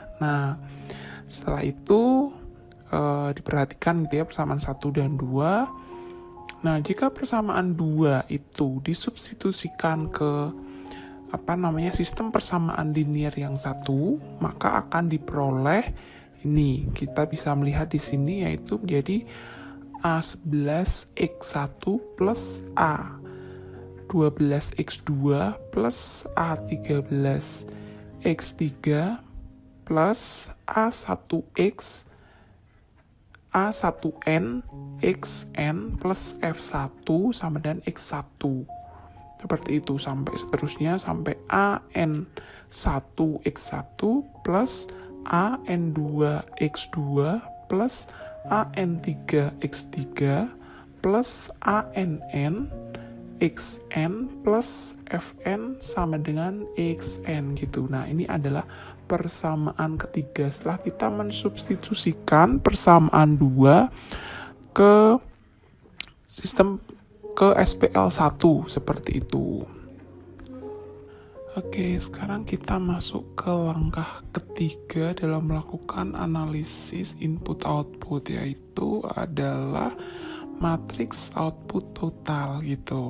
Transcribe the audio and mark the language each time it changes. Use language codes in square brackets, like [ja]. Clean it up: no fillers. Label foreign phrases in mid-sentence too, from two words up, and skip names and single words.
[id] Nah, setelah itu diperhatikan gitu ya persamaan 1 dan 2. Nah, jika persamaan 2 itu disubstitusikan ke sistem persamaan linear yang satu, maka akan diperoleh ini. Kita bisa melihat di sini yaitu menjadi A11X1 plus A12X2 plus A13X3 plus A1X A1N XN plus F1 sama dengan X1. Seperti itu sampai seterusnya sampai AN1X1 plus AN2X2 plus AN3X3 plus ANN xn plus fn sama dengan xn gitu. Nah, ini adalah persamaan ketiga setelah kita mensubstitusikan persamaan 2 ke sistem ke SPL1 seperti itu. Oke, sekarang kita masuk ke langkah ketiga dalam melakukan analisis input-output, yaitu adalah matriks output total gitu.